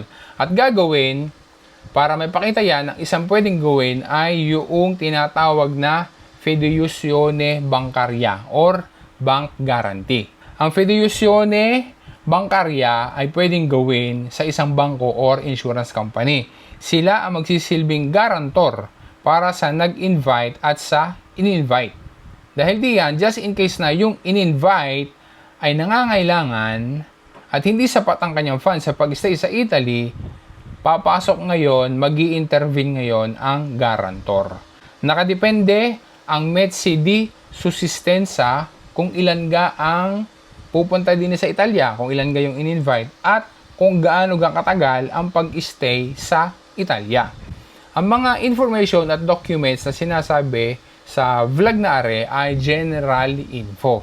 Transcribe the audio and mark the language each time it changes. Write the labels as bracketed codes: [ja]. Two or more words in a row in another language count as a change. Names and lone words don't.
[tl] At gagawin, para may pakita yan, ang isang pwedeng gawin ay yung tinatawag na [it] fiducione bancaria [tl] or [en] bank guarantee. [tl] Ang [it] fiducione bancaria [tl] ay pwedeng gawin sa isang bangko or [en] insurance company. [tl] Sila ang magsisilbing garantor para sa nag-invite at sa in-invite. Dahil diyan, [en] just in case [tl] na yung in-invite ay nangangailangan at hindi sapat ang kanyang funds sa pag-stay sa Italy, papasok ngayon, magi-intervene ngayon ang garantor. Nakadepende ang [it] mezzi di sussistenza [tl] kung ilan ga ang pupunta din sa Italia, kung ilan ga yung in-invite, at kung gaano ga katagal ang pag-stay sa Italia. Ang mga information at documents na sinasabi sa vlog na are ay [en] general info.